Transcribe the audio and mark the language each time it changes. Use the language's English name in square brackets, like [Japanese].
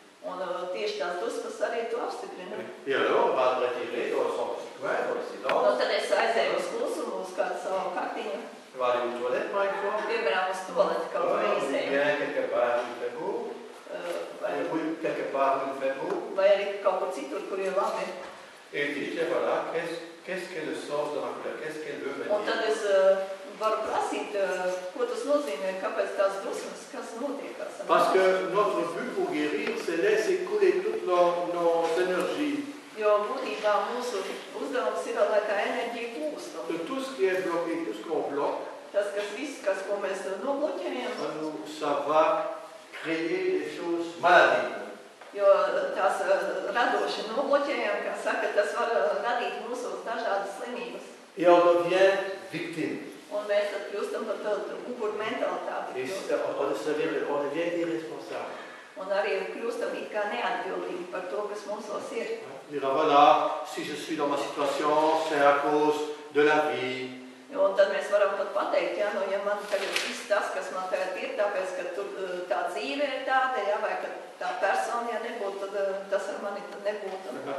[Latvian] Un tieši tās dusmas arī to apstiprina. [French] Et alors, on va se retirer dans son petit coin, dans le silence. [Latvian] Un tad es aizēju uz klusumu, uz kādu savu kaktiņu. [French] On va aller aux toilettes, par exemple. [Latvian] Piemēram, uz toaleti kaut ko izēju. [French] Bien, quelque part où il fait beau. Oui, quelque part où il fait beau. [Latvian] Vai arī kaut kur citur, kur ir labi. [French] Et il dit, voilà, qu'est-ce qu'est le sens de ma colère? Qu'est-ce qu'elle veut me [Latvian] Un [French] dire? [Latvian] tad es varu prasīt, ko tas nozīmē, kāpēc tās dusmas, kas notiekās. [French] Parce que notre but pour guérir, c'est laisser couler toutes nos énergies. [Latvian] Jo būtībā mūsu uzdevums ir, lai tā enerģija plūstu. [French] De tout ce qui est bloqué, tout ce qu'on bloque, [Latvian] Tas, kas viss, ko mēs nobloķējam, [French] ça va créer des choses maladie. [Latvian] jo tās radoši nobloķējam, kā saka, tas var radīt mūsos dažādas slimības. [French] Et on devient victime. [Latvian] Un mēs tad kļūstam par tādu upuru mentalitāti. [French] Et on devient irresponsable. [Latvian] Un arī kļūstam it kā neatbildīgi par to, kas mūsos ir. [French] Dire, voilà, si je suis dans ma situation, c'est à cause de la vie. [Latvian] Un tad mēs varam pat pateikt, ja man tagad viss tas, kas man tagad ir, tāpēc, ka tā dzīve ir tāda, vai ka tā persona, ja nebūtu, tad tas ar mani tad nebūtu.